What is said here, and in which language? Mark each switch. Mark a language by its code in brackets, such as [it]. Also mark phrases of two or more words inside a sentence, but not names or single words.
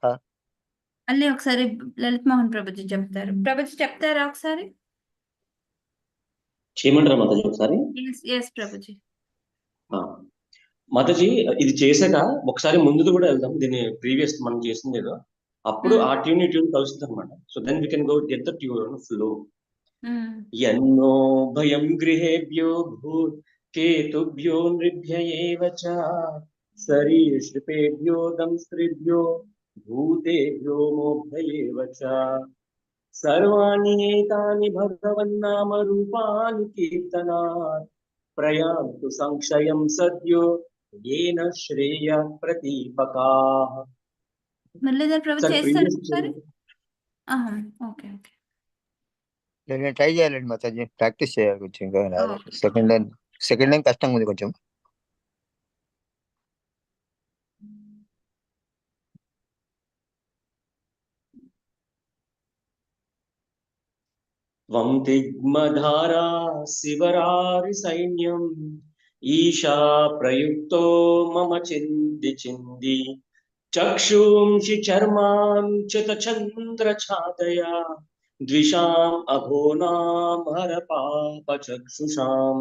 [te] మళ్ళీ ఒకసారి లలిత్ మోహన్ ప్రభుజీ చెప్తారు. ప్రభుజీ చెప్తారా ఒకసారి? చేయమంటారా మాతాజీ ఒకసారి? ఎస్ ప్రభుజీ. మాతాజీ ఇది చేశాక ఒకసారి ముందుకు కూడా వెళ్దాం. దీన్ని ప్రీవియస్ మనం చేసింది ఏదో అప్పుడు ఆ ట్యూన్ ఈ ట్యూన్ కలుస్తుంది అనమాట. [en] So then we can go get the tune flow. [sa] యన్నో భయం గృహేభ్యో భూత్ కేతుభ్యో నృభ్య ఏవ చ సరీసృపేభ్యో దంస్త్రిభ్యో భూతేభ్యో మోభ్య ఏవ చ సర్వాణి ఏతాని భగవన్నామరూపాని కీర్తనాత్ ప్రయాంతు సంశయం సద్యో येन श्रेय प्रदीपकाः. [te] మురళీధర్ ప్రభుజీ చేస్తారు ఒకసారి? [en] okay okay. [te] నేను ట్రై చేయాలండి మాతాజీ. ప్రాక్టీస్ చేయాలి కొంచెం ఇంకా [en] second second line [te] కష్టంగా ఉంది కొంచెం. [sa] త్వం తిగ్మధారా శివరారి సైన్యం ఈశా ప్రయుక్తో మమ చింది చింది చక్షుంషి చర్మాంచిత చంద్ర ఛాతయా ద్విషాం అఘోనాం హర పాప చక్షుషాం.